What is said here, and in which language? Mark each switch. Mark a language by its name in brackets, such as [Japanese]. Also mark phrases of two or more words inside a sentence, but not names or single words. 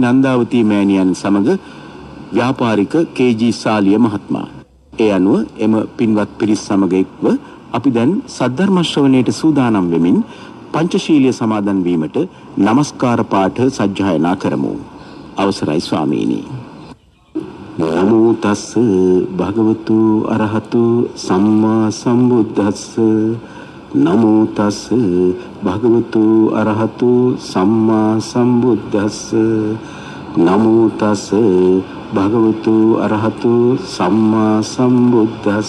[Sinhala] නන්දාවතී මෑණියන් සමග ව්‍යාපාරික කේ.ජී. සාලිය මහත්මයා. ඒ අනුව එම පින්වත් පිරිස් සමග එක්ව අපි දැන් සද්ධර්ම ශ්‍රවණයට සූදානම් වෙමින් පංචශීලීය සමාදන් වීමට নমස්කාර පාඨ සජ්ජායනා කරමු. අවසරයි ස්වාමීනි. [Pali] නමෝ තස්ස භගවතු අරහතු සම්මා සම්බුද්දස්ස. නමෝ තස්ස භගවතු අරහතු සම්මා සම්බුද්දස්ස. නමෝ තස්ස භගවතු අරහතු සම්මා සම්බුද්දස්ස.